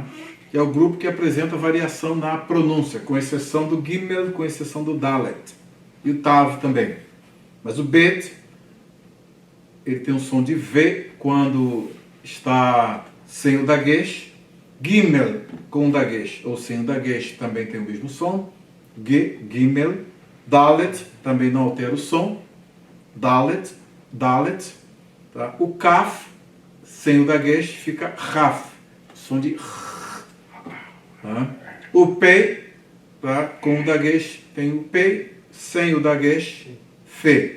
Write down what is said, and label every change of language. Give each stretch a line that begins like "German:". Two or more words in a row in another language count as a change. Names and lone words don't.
Portuguese: Que é o grupo que apresenta variação na pronúncia, com exceção do Gimel, com exceção do Dalet. E o Tav também. Mas o Bet, ele tem um som de V quando está sem o Dagesh. Gimel com o Dagesh ou sem o Dagesh também tem o mesmo som. G, Gimel. Dalet também não altera o som. Dalet. Tá? O Kaf, sem o Dagesh, fica Raf. Som de tá? O Pei, tá? Com o Dagesh tem o Pei, sem o Dagesh, Fe.